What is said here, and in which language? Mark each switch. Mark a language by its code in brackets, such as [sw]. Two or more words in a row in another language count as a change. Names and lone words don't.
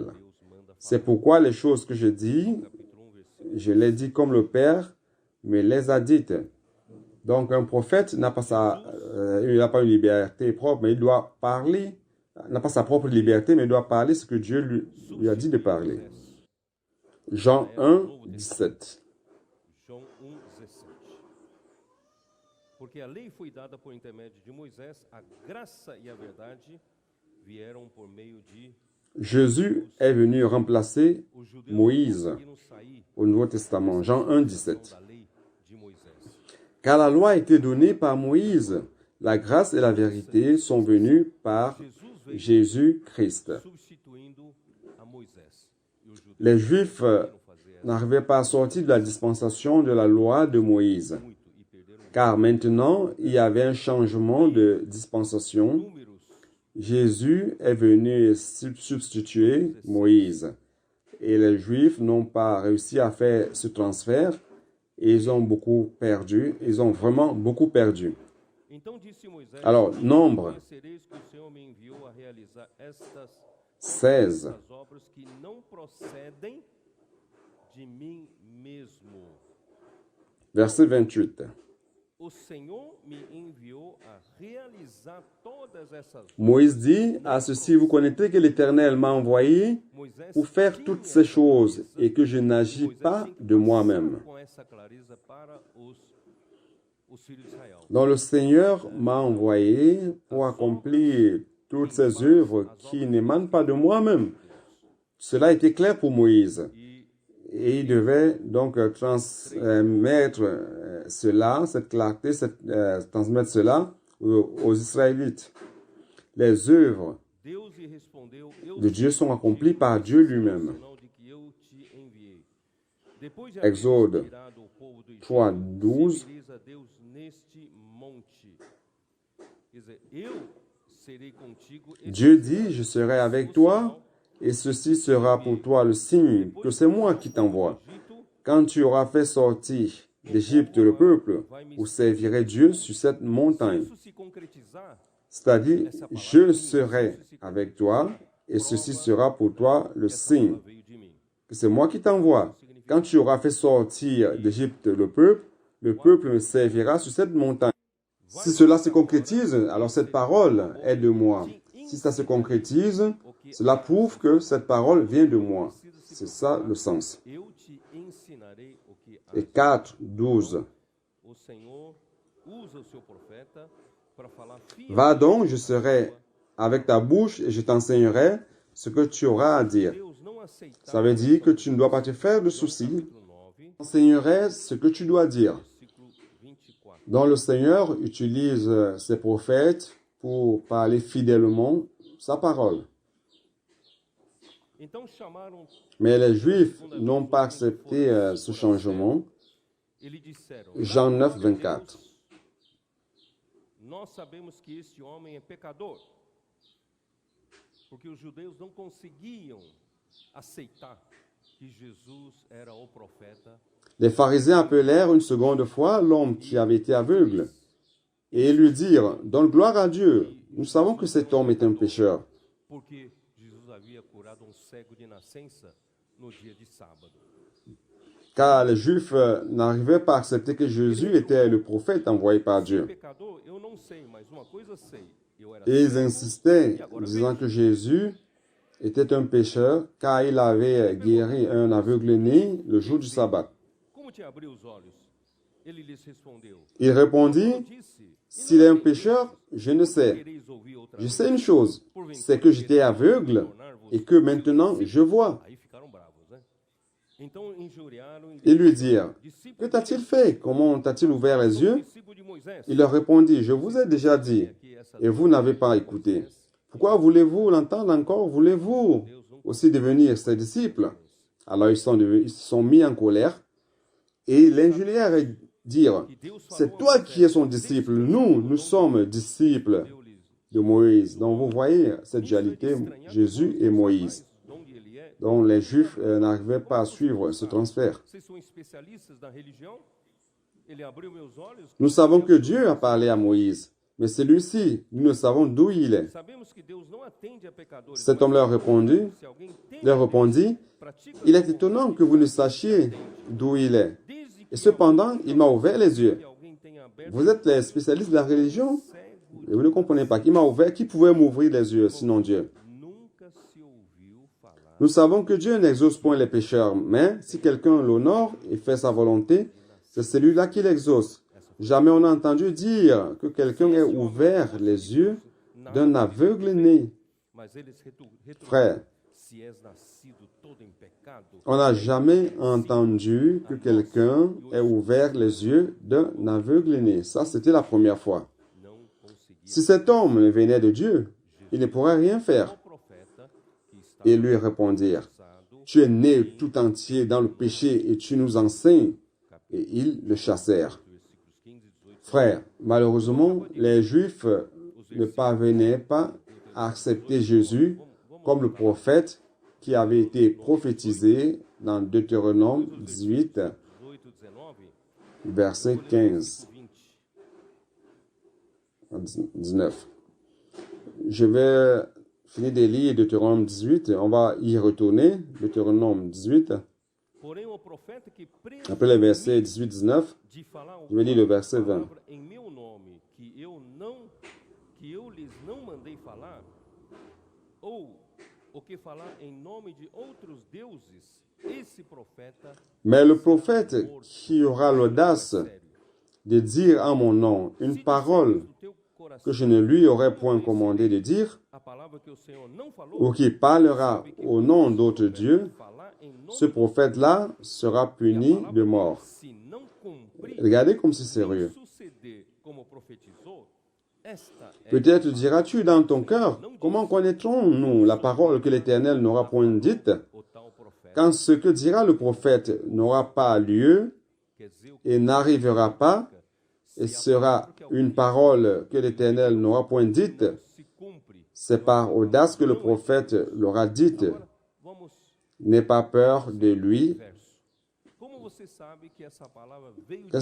[fr] C'est pourquoi les choses que je dis, je les dis comme le Père me les a dites. Donc un prophète n'a pas il n'a pas une liberté propre, mais il doit parler, n'a pas sa propre liberté, mais il doit parler ce que Dieu lui a dit de parler. Jean 1, 17. [pt] Porque a lei foi dada por intermédio de Moisés, a graça e a verdade vieram por meio de [fr] Jésus est venu remplacer Moïse au Nouveau Testament. [pt] Jean 1, 17. [fr] Car la loi a été donnée par Moïse, la grâce et la vérité sont venues par Jésus-Christ. Les Juifs n'arrivaient pas à sortir de la dispensation de la loi de Moïse, car maintenant il y avait un changement de dispensation. Jésus est venu substituer Moïse, et les Juifs n'ont pas réussi à faire ce transfert, et ils ont beaucoup perdu. Ils ont vraiment beaucoup perdu. [pt] Então disse Moisés: [fr] Alors, Nombre [pt] conhecereis que o Senhor me enviou a realizar estas 16, obras que não procedem de mim mesmo. [fr] verset 28. [pt] O Senhor me enviou a realizar todas essas obras. [fr] Moïse dit, à ceci vous connaîtrez que l'Éternel m'a envoyé [pt] Moisés [fr] pour faire toutes ces choses et que je n'agis pas de moi-même. [pt] com essa clareza para os filhos de Israel. [fr] Donc le Seigneur m'a envoyé pour accomplir toutes ces œuvres qui n'émanent pas de moi-même. Cela était clair pour Moïse. Et il devait donc transmettre cela, cette clarté, transmettre cela aux Israélites. Les œuvres [pt] Deus lhe respondeu: Eu [fr] de Dieu sont accomplies par Dieu lui-même. [pt] sinal de que eu te enviei. Depois de [fr] Exode [pt] haveres tirado o povo do Egito, 3:12. servireis a Deus neste monte. Quer dizer, eu serei contigo. [fr] Dieu dit, je serai avec toi, et ceci sera pour toi le signe que c'est moi qui t'envoie. Quand tu auras fait sortir d'Égypte le peuple, vous servirez Dieu sur cette montagne. [pt] Isso se concretizar, [fr] C'est-à-dire, je serai avec toi, et ceci sera pour toi le signe [pt] veio de mim. [fr] que c'est moi qui t'envoie. Quand tu auras fait sortir d'Égypte le peuple me servira sur cette montagne. Si cela se concrétise, alors cette parole est de moi. Si ça se concrétise, cela prouve que cette parole vient de moi. C'est ça le sens. [pt] Eu te ensinarei o que há. [fr] Et 4:12. [pt] O Senhor usa o seu profeta para falar [fr] Va donc, je serai avec ta bouche et je t'enseignerai ce que tu auras à dire. [pt] Deus não aceitava. [fr] Ça veut dire que tu ne dois pas te faire de soucis. [pt] Capítulo 9, [fr] Enseignerai ce que tu dois dire. [pt] versículo 24. [fr] Donc le Seigneur utilise ses prophètes pour parler fidèlement sa parole. [pt] Então chamaram [fr] Mais les Juifs n'ont pas accepté ce changement. [pt] e lhe disseram: [fr] Jean [pt] "Na 9, glória de 24. Deus, nós sabemos que este homem é pecador. Porque os judeus não conseguiam aceitar que Jesus era o profeta. [fr] Les pharisiens appelèrent une seconde fois l'homme qui avait été aveugle et lui dirent, donne gloire à Dieu. Nous savons que cet homme est un pécheur. [pt] Porque Jesus havia curado cego de nascença no dia de sábado. [fr] Car les Juifs n'arrivaient pas à accepter que Jésus était le prophète envoyé par Dieu. [pt] Pecador, eu não sei, mas uma coisa sei. Eu era [fr] Et ils insistaient, disant que Jésus était un pécheur, car il avait guéri un aveugle-né le jour du sabbat. [pt] Como te abriu os olhos? Ele lhes respondeu: [fr] Il répondit, [pt] Disse: [fr] s'il est un pécheur, je ne sais. [pt] Quereis ouvir outra [fr] Je [pt] vez? [fr] sais une chose, c'est que j'étais aveugle et que maintenant je vois. [pt] Aí ficaram bravos, né? Então injuriaram e [fr] Ils lui dirent, que [pt] discípulo [fr] t'a-t-il fait? Comment t'a-t-il ouvert les yeux? [pt] discípulo de Moisés. [fr] Il leur répondit, je vous ai déjà dit, et vous n'avez pas écouté. Pourquoi voulez-vous l'entendre encore? Voulez-vous aussi devenir ses disciples? Alors ils se sont mis en colère et l'injurièrent et dirent, c'est toi qui es son disciple, nous sommes disciples de Moïse. Donc vous voyez cette dualité, Jésus et Moïse. [pt] Onde ele é? [fr] Donc les Juifs n'arrivaient pas à suivre ce transfert. [pt] Vocês são especialistas da religião? Ele abriu meus olhos. [fr] Nous savons que Dieu a parlé à Moïse, mais celui-ci, nous ne savons d'où il est. [pt] Sabemos que Deus não atende a pecadores. [fr] Cet homme leur répondit, [pt] Se alguém tem pratica [fr] il est étonnant que vous ne sachiez d'où il est. [pt] desde [fr] Et cependant, il m'a ouvert les yeux. [pt] que alguém tenha aberto [fr] Vous êtes les spécialistes de la religion [pt] cego, [fr] et vous ne comprenez pas. Qui m'a ouvert? Qui pouvait m'ouvrir les yeux sinon Dieu? [pt] nunca se ouviu falar. [fr] Nous savons que Dieu n'exauce point les pécheurs, mais si quelqu'un l'honore et fait sa volonté, c'est celui-là qui l'exauce. Jamais on n'a entendu dire que quelqu'un ait ouvert les yeux d'un aveugle né. [pt] Mas eles [fr] Frère, [pt] se és nascido todo em pecado, [fr] on n'a jamais entendu que quelqu'un ait ouvert les yeux d'un aveugle né. Ça, c'était la première fois. [pt] não conseguia. [fr] Si cet homme venait de Dieu, il ne pourrait rien faire. [pt] O profeta que está [fr] Et lui répondirent, [pt] usado, [fr] tu es né tout entier dans le péché et tu nous enseignes. Et ils le chassèrent. [pt] versículos 15 e 18. [fr] Frère, malheureusement, les Juifs ne parvenaient pas à accepter Jésus comme le prophète qui avait été prophétisé dans Deutéronome 18, 18 19. verset 15 à 19. Je vais finir de lire Deutéronome 18. On va y retourner. Deutéronome 18. [pt] Porém, o profeta que [fr] Après le verset 18-19, [pt] de falar [fr] je vais lire le verset 20. [pt] palavra em meu nome que eu lhes não mandei falar, ou o que falar em nome de outros deuses, esse profeta [fr] Mais le prophète qui aura l'audace de dire en mon nom une parole [pt] do teu coração [fr] que je ne lui aurais point commandé de dire, [pt] a palavra que o Senhor não falou, [fr] ou qui parlera au nom d'autres dieux, [pt] falar em nome [fr] ce prophète-là sera puni de mort. [pt] se não cumprir, [fr] Regardez comme c'est sérieux. [pt] suceder como profetizou, esta é [fr] Peut-être diras-tu dans ton cœur, comment connaîtrons-nous la parole que l'Éternel n'aura point dite, [pt] o tal profeta. [fr] quand ce que dira le prophète n'aura pas lieu [pt] Quer dizer, o [fr] et n'arrivera pas, et sera une parole que l'Éternel n'aura point dite, [pt] se cumpre. [fr] c'est par audace que le prophète l'aura dite. [pt] Vamos [fr] N'aie pas peur de lui. [pt] verso. Como você sabe que essa palavra veio de